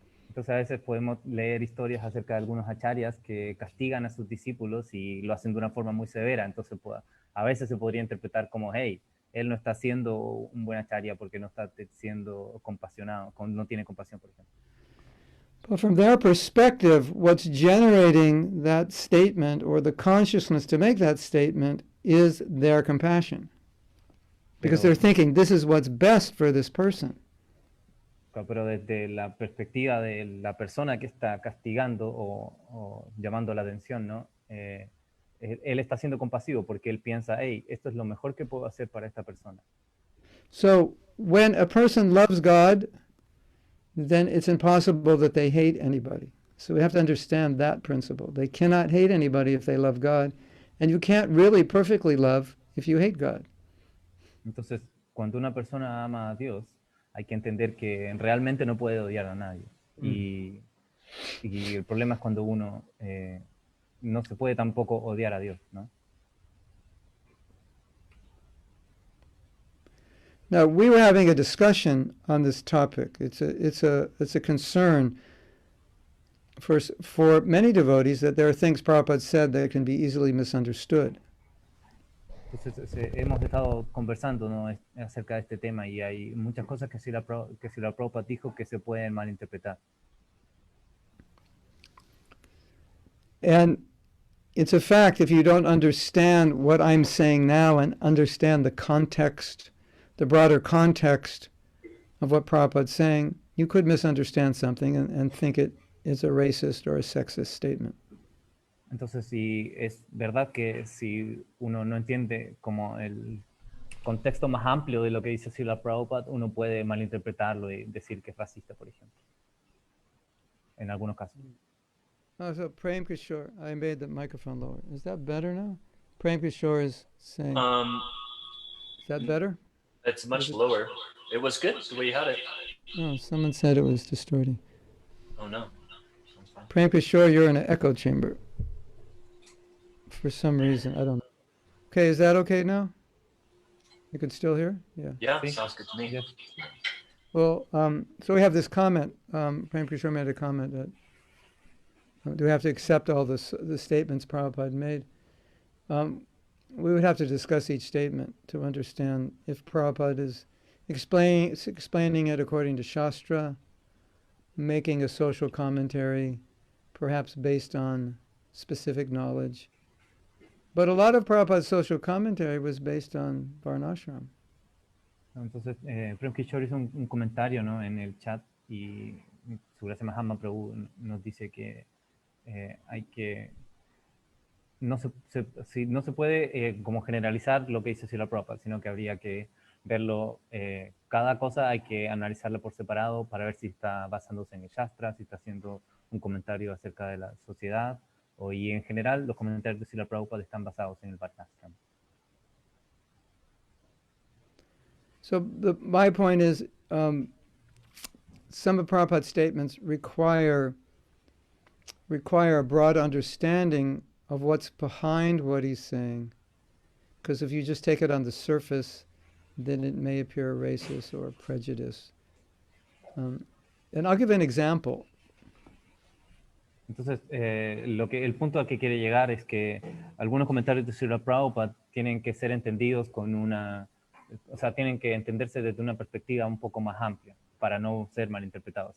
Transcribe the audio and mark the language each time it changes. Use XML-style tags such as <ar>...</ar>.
<es>entonces a veces podemos leer historias acerca de algunos acharyas que castigan a sus discípulos y lo hacen de una forma muy severa. Entonces, a veces se podría interpretar como, hey, él no está siendo un buen acharya porque no está siendo compasionado, no tiene compasión, por ejemplo.</es> <en>But from their perspective, what's generating that statement or the consciousness to make that statement is their compassion. Because</en> <es>Pero,</es> <en>they're thinking, this is what's best for this person.</en> <es>pero desde la perspectiva de la persona que está castigando o llamando la atención, ¿no? Él está siendo compasivo porque él piensa, hey, esto es lo mejor que puedo hacer para esta persona.</es> <en>So when a person loves God, then it's impossible that they hate anybody. So we have to understand that principle. They cannot hate anybody if they love God, and you can't really perfectly love if you hate God.</en> <es>Entonces, cuando una persona ama a Dios, hay que entender que realmente no puede odiar a nadie. Y el problema es cuando uno no se puede tampoco odiar a Dios, ¿no?</es> <en>Now we were having a discussion on this topic. It's a concern for many devotees that there are things Prabhupada said that can be easily misunderstood.</en> <es>Entonces, hemos estado conversando, ¿no? Acerca de este tema y hay muchas cosas que Srila Prabhupada dijo que se pueden malinterpretar.</es> <en>And it's a fact, if you don't understand what I'm saying now and understand the context, the broader context of what Prabhupada's saying, you could misunderstand something and think it is a racist or a sexist statement.</en> <es>Entonces, sí, es verdad que si uno no entiende como el contexto más amplio de lo que dice Srila Prabhupada, uno puede malinterpretarlo y decir que es racista, por ejemplo, en algunos casos.</es> <en>Oh, so Prem Kishore, I made the microphone lower. Is that better now? Prem Kishore is saying, is that better? It's much lower. It was good the way you had it. No, someone said it was distorting. Oh no. Sounds fine. Prem Kishore, you're in an echo chamber. For some reason, I don't know. Okay, is that okay now? You can still hear? Yeah. Yeah,</en> <es>Sí.</es> <en>sounds good to me. Yes. Well, so we have this comment. Prem Kishore made a comment that do we have to accept all the statements Prabhupada made? We would have to discuss each statement to understand if Prabhupada is explaining it according to Shastra, making a social commentary, perhaps based on specific knowledge. But a lot of Prabhupada's social commentary was based on Varnashram.</en> <es>Entonces, Prem Kishore hizo un comentario, ¿no? En el chat y Su Gracia Mahatma Prabhu nos dice que hay que no se puede como generalizar lo que dice Srila Prabhupada, sino que habría que verlo, cada cosa hay que analizarla por separado para ver si está basándose en el Shastra, si está haciendo un comentario acerca de la sociedad, y en general los comentarios de Srila Prabhupada están basados en el Varnashram.</es> <en>So my point is, some of Prabhupada's statements require require a broad understanding of what's behind what he's saying. Because if you just take it on the surface, then it may appear racist or prejudice. And I'll give an example.</en> <es>Entonces, el punto al que quiere llegar es que algunos comentarios de Srila Prabhupada tienen que ser entendidos o sea, tienen que entenderse desde una perspectiva un poco más amplia para no ser malinterpretados.</es>